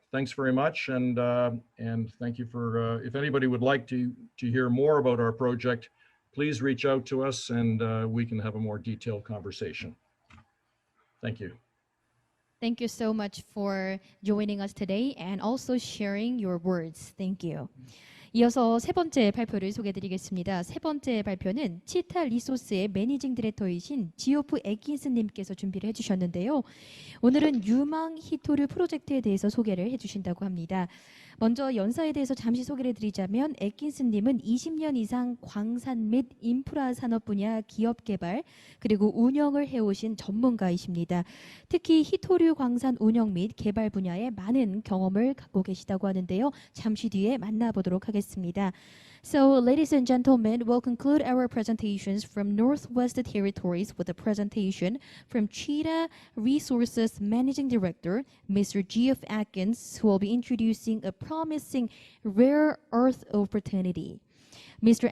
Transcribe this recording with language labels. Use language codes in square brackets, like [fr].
[en] Thanks very much, and thank you for, if anybody would like to hear more about our project, please reach out to us and we can have a more detailed conversation. Thank you. Thank you so much for joining us today and also sharing your words. Thank you. [ko] 이어서 세 번째 발표를 소개해드리겠습니다. 세 번째 발표는 치타 리소스의 매니징 디렉터이신 지오프 애킨스님께서 준비를 해주셨는데요. 오늘은 유망 히토류 프로젝트에 대해서 소개를 해주신다고 합니다. 먼저 연사에 대해서 잠시 소개를 드리자면 애킨스님은 20년 이상 광산 및 인프라 산업 분야 기업 개발 그리고 운영을 해오신 전문가이십니다. 특히 히토류 광산 운영 및 개발 분야에 많은 경험을 갖고 계시다고 하는데요. 잠시 뒤에 만나보도록 하겠습니다. [en] So, ladies and gentlemen, we'll conclude our presentations from Northwest Territories with a presentation from Cheetah Resources Managing Director, Mr. Geoff Atkins, who will be introducing a promising rare earth opportunity. Mr.